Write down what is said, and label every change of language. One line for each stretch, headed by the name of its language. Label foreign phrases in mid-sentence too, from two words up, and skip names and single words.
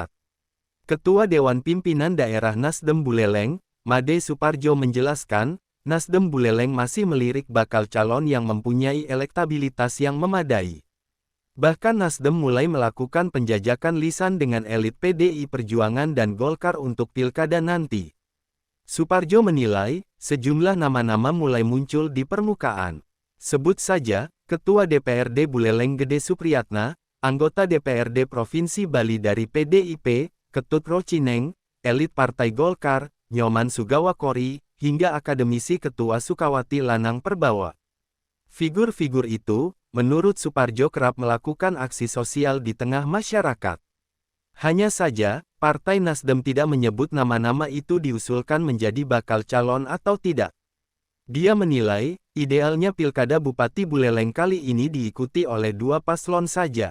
Indonesian: Ketua Dewan Pimpinan Daerah Nasdem Buleleng, Made Suparjo menjelaskan, Nasdem Buleleng masih melirik bakal calon yang mempunyai elektabilitas yang memadai. Bahkan Nasdem mulai melakukan penjajakan lisan dengan elit PDI Perjuangan dan Golkar untuk pilkada nanti. Suparjo menilai, sejumlah nama-nama mulai muncul di permukaan. Sebut saja, Ketua DPRD Buleleng Gede Supriyatna, anggota DPRD Provinsi Bali dari PDIP, Ketut Rocineng, elit Partai Golkar, Nyoman Sugawakori, hingga akademisi Ketua Sukawati Lanang Perbawa. Figur-figur itu, menurut Suparjo kerap melakukan aksi sosial di tengah masyarakat. Hanya saja, Partai Nasdem tidak menyebut nama-nama itu diusulkan menjadi bakal calon atau tidak. Dia menilai, idealnya Pilkada Bupati Buleleng kali ini diikuti oleh 2 paslon saja.